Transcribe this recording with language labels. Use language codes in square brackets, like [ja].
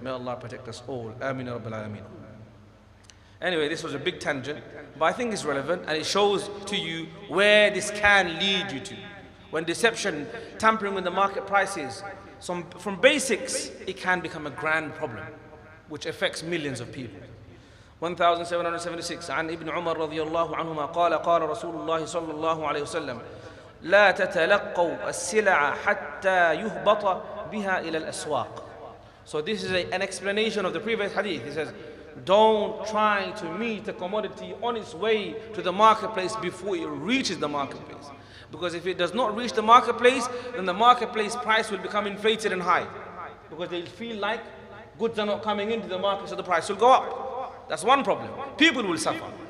[en] May Allah protect us all. Ameen ya Rabbil Alameen. Anyway, this was a big tangent, but I think it's relevant and it shows to you where this can lead you to. When deception, tampering with the market prices, from basics, it can become a grand problem, which affects millions of people. [ar] 1776 عن ابن عمر رضي الله عنهما قال قال رسول الله صلى الله عليه وسلم لا تتلقوا السلع حتى يهبط بها إلى الأسواق. [en] So this is an explanation of the previous hadith. It says, don't try to meet a commodity on its way to the marketplace before it reaches the marketplace. Because if it does not reach the marketplace, then the marketplace price will become inflated and high. Because they'll feel like goods are not coming into the market, so the price will go up. That's one problem. People will suffer.